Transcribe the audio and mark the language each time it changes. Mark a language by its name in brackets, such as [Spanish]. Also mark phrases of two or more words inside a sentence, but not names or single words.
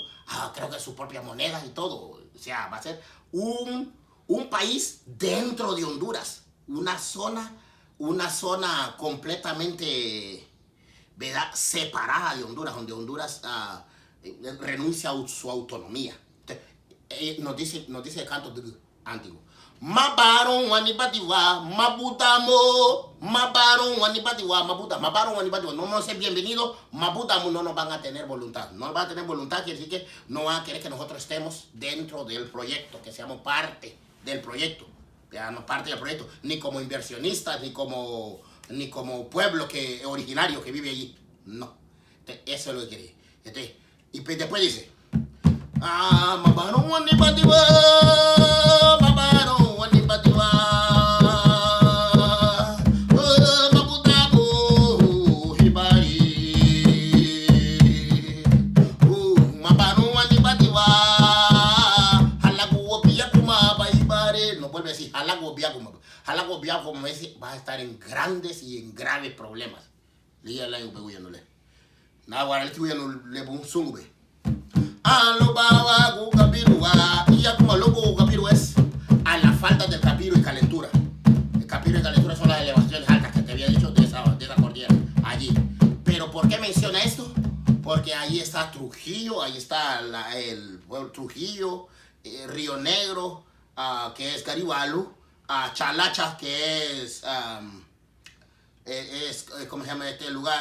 [Spanish] Creo que su propia moneda y todo. O sea, va a ser un país dentro de Honduras. Una zona completamente, ¿verdad?, separada de Honduras, donde Honduras renuncia a su autonomía. Entonces, nos dice el canto antiguo. [Garifuna] Mabaron wanibatiwa, mabutamo, mabaron wanibatiwa, mabuta, mabaron wanibatiwa. [Spanish] No vamos a ser bienvenidos, mabutamo, no nos van a tener voluntad. No nos van a tener voluntad, quiere decir que no van a querer que nosotros estemos dentro del proyecto, que seamos parte del proyecto. Ya no parte del proyecto, ni como inversionistas, ni como pueblo originario que vive allí. No. Entonces, eso es lo que quiere. Entonces, y después dice, [Garifuna] mabaron wanibatiwa, mabaron wanibatiwa, mabutamo, hibari, mabaron wanibatiwa, halagu biakuma, hibari. [Spanish] No vuelve a decir [Garifuna] halagu biakuma. Halagu biakuma [Spanish] va a estar en grandes y en graves problemas. Líala en peguyándole. [Garifuna] Na wala tiwenu lebu sungbe. Lo bawa gukapirua. [Spanish] Y ya como loco gukapiru es a la falta del capiro y calentura. El capiro y calentura son las elevaciones altas que te había dicho de esa cordillera. Allí. Pero ¿por qué menciona esto? Porque ahí está Trujillo, ahí está el pueblo Trujillo, Río Negro, que es Garibalu, Chalacha, que es ¿cómo se llama este lugar?